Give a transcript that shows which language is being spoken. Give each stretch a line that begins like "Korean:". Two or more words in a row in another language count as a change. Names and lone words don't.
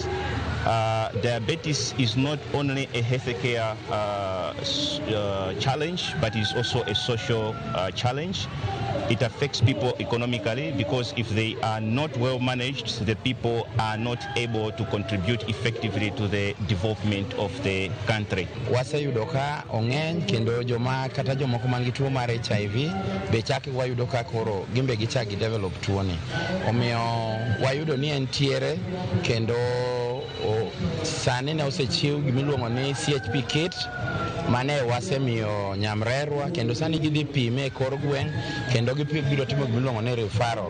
English: Diabetes is not only a healthcare challenge, but is also a social challenge. It affects people economically because if they are not well managed, the people are not able to contribute effectively to the development of the country.
Luo (Kenya and Tanzania): Waseyudo ka ong'eny kendo joma kata jomoko mangi tuo mar HIV be chaki wayudo ka koro gimbe gichaki develop tuoni. Omiyo wayudo ni entiere kendo sani ne osechiw gimiluongo ni CHP kit mane wasemiyo nyamrerwa kendo sani gidhi pime e kor gweng' kendo gibiro timo gimiluongo ni referral.